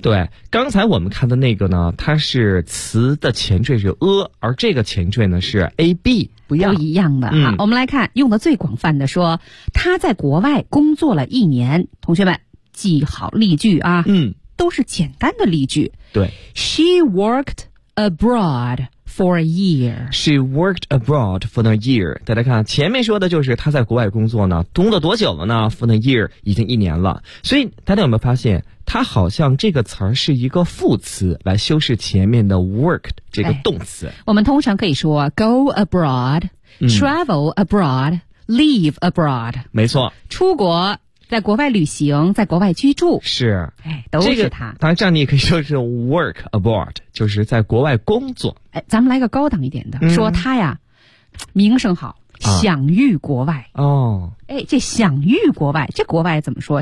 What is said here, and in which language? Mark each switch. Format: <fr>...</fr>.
<zh>对，刚才我们看的那个呢，它是词的前缀是而这个前缀呢是 ab， 不一样，不一样的哈。我们来看用的最广泛的说，他在国外工作了一年，同学们。记好例句啊，都是简单的例句。对</zh> <en>，She worked abroad for a year. She worked abroad for a year.</en> <zh>大家看前面说的就是她在国外工作呢，工作多久了呢 ？</zh> <en>For a year</en> <zh>已经一年了。所以大家有没有发现，它好像这个词儿是一个副词来修饰前面的 worked 这个动词。哎，我们通常可以说</zh> <en>go abroad,travel abroad, leave abroad。</en> <zh>没错，出国。在国外旅行，在国外居住，是，哎，都是他。这个，当然，这样你也可以说是</zh> <en>work abroad，</en> <zh>就是在国外工作。哎，咱们来个高档一点的，说他呀，名声好，享誉国外。哦，哎，这享誉国外，这国外怎么说？</zh>